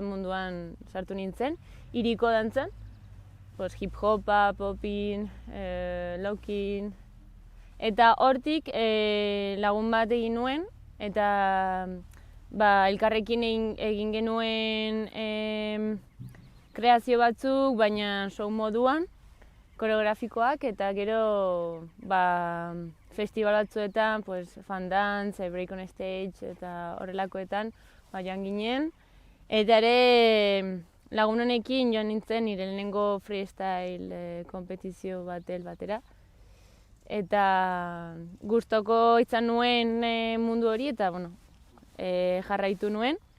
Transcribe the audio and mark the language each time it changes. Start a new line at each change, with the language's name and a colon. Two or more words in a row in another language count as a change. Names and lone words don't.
Basque: munduan sartu nintzen, hiriko dantzan, hip-hopa, popin, lockin, eta hortik lagun bat egin nuen, eta elkarrekin egin genuen kreazio batzuk, baina show moduan, koreografikoak, eta gero festival batzuetan,
English: fan dance, break on stage,
Basque: eta horrelakoetan joan ginen. Eta ere lagun honekin joan nintzen nire lehenengo freestyle kompetizio batera. Eta gustoko izan nuen mundu hori, eta jarraitu nuen.